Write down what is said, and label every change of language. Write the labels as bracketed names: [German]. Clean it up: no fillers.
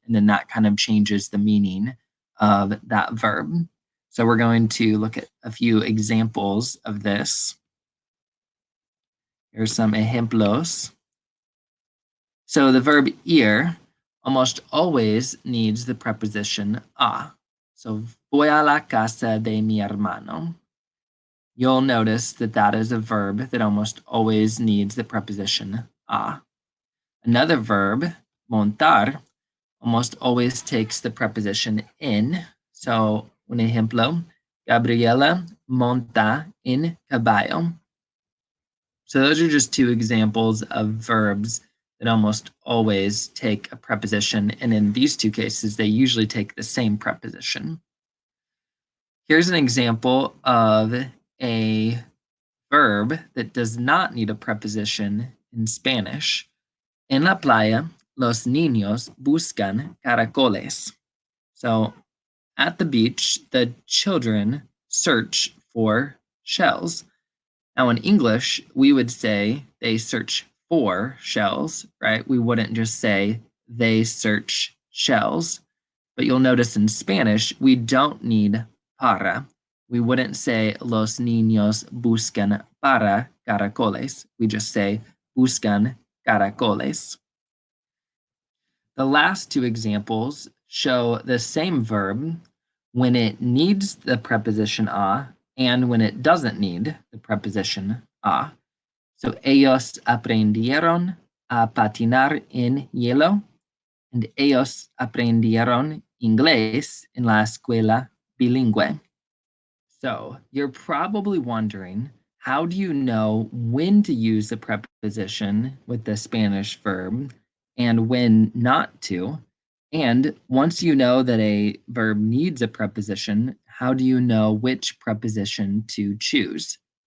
[English] And then that kind of changes the meaning of that verb. So we're going to look at a few examples of this. Here's some ejemplos. So the verb ir almost always needs the preposition a. [Spanish] So voy a la casa de mi hermano. [English] You'll notice that that is a verb that almost always needs the preposition a. Another verb, montar, almost always takes the preposition in. [Spanish] So, un ejemplo, Gabriela monta en caballo. [English] So those are just two examples of verbs that almost always take a preposition. And in these two cases, they usually take the same preposition. Here's an example of a verb that does not need a preposition in Spanish. [Spanish] En la playa, los niños buscan caracoles. [English] So at the beach, the children search for shells. Now in English, we would say they search for shells, right? We wouldn't just say they search shells. But you'll notice in Spanish, we don't need para. We wouldn't say [Spanish] los niños buscan para caracoles. [English] We just say [Spanish] buscan caracoles. [English] The last two examples show the same verb when it needs the preposition a and when it doesn't need the preposition a. [Spanish] So ellos aprendieron a patinar en hielo, and ellos aprendieron inglés en la escuela bilingüe. [English] So you're probably wondering, how do you know when to use the preposition with the Spanish verb and when not to? And once you know that a verb needs a preposition, how do you know which preposition to choose?